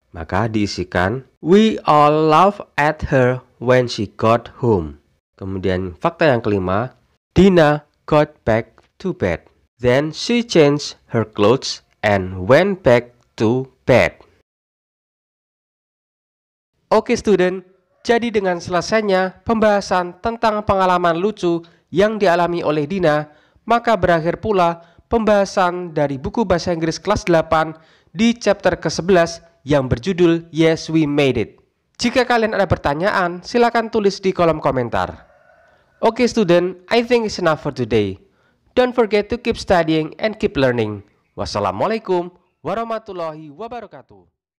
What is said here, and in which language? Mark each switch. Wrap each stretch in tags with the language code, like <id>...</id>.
<id>Maka diisikan,</id> <en>we all laughed at her when she got home.</en> <id>Kemudian fakta yang kelima,</id> <en>Dina got back to bed. Then she changed her clothes and went back to bed.</en> <id>Oke student, jadi dengan selesainya pembahasan tentang pengalaman lucu yang dialami oleh Dina, maka berakhir pula pembahasan dari buku bahasa Inggris kelas 8 di chapter ke-11 yang berjudul Yes We Made It. Jika kalian ada pertanyaan, silakan tulis di kolom komentar.</id> <en>Oke student, I think it's enough for today. Don't forget to keep studying and keep learning.</en> <ar>Wassalamualaikum warahmatullahi wabarakatuh.</ar>